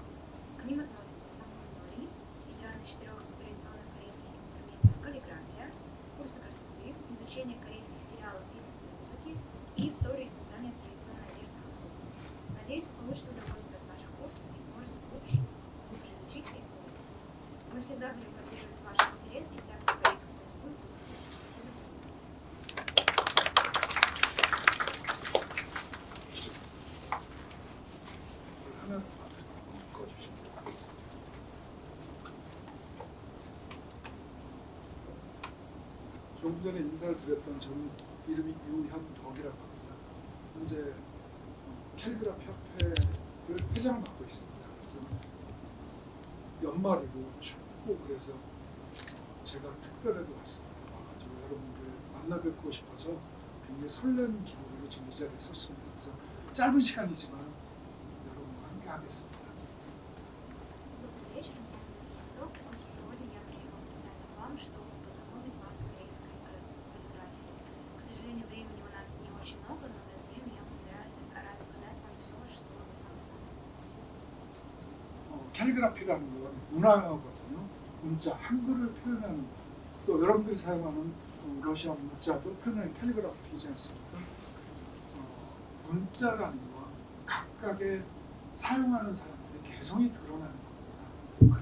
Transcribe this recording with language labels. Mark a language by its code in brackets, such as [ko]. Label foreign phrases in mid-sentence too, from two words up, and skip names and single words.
[ru] К ним относятся самурай, игра на 4 традиционных корейских инструментах, каллиграфия, курсы красоты, изучение корейских сериалов и музыки и истории создания традиционной одежды ханбок. Надеюсь, вы получите удовольствие от наших курсов и сможете глубже изучить эти области. Мы всегда будем поддерживать ваш интерес и тягу к корейскому языку. Спасибо. [ko] 조금 전에 인사를 드렸던 저는 이름이 유현덕이라고 합니다. 현재 캘리그라피 협회를 회장을 맡고 있습니다. 그래서 연말이고 춥고 그래서 제가 특별하게 왔습니다. 와가지고 여러분들 만나 뵙고 싶어서 굉장히 설레는 기분으로 지금 이 자리에 섰습니다. 그래서 짧은 시간이지만 여러분과 함께 하겠습니다. [ru] Добрый вечер, меня зовут Евдок, и сегодня я приехал специально к вам, чтобы познакомить вас с корейской каллиграфией. К сожалению, времени у нас не очень много, но за это время я постараюсь рассказать вам все, что вы сами знаете. [ko] 캘리그라피라는 건 문화거든요. 문자, 한글을 표현하는 또 여러분들이 사용하는 러시아 문자도 표현하는 캘리그라피이지 않습니까? 문자라는 건 각각의 사용하는 사람들의 개성이 드러나는 겁니다.